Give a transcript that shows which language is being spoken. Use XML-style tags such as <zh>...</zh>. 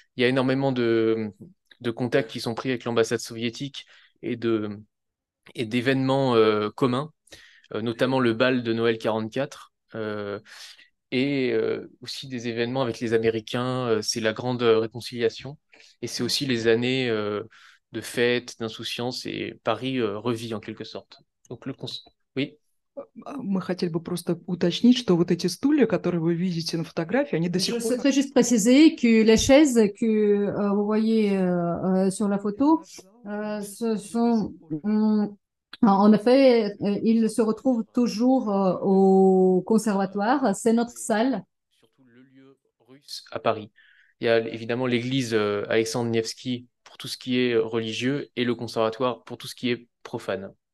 <fr>Il y a énormément de contacts qui sont pris avec l'ambassade soviétique et et d'événements communs, notamment le bal de Noël 44, et aussi des événements avec les Américains. C'est la grande réconciliation, et c'est aussi les années de fête, d'insouciance, et Paris revit en quelque sorte. Donc oui.</fr> <ru>Мы хотели бы просто уточнить, что вот эти стулья, которые вы видите на фотографии, они до</ru> <fr>Je</fr> <ru>сих пор...</ru> <fr>souhaiterais juste préciser que les chaises que vous voyez sur la photo, ce sont, en effet, ils se retrouvent toujours au conservatoire. C'est notre salle. Surtout le lieu russe à Paris. Il y a évidemment l'église Alexandre Nevsky pour tout ce qui est religieux et le conservatoire pour tout ce qui est profane.</fr>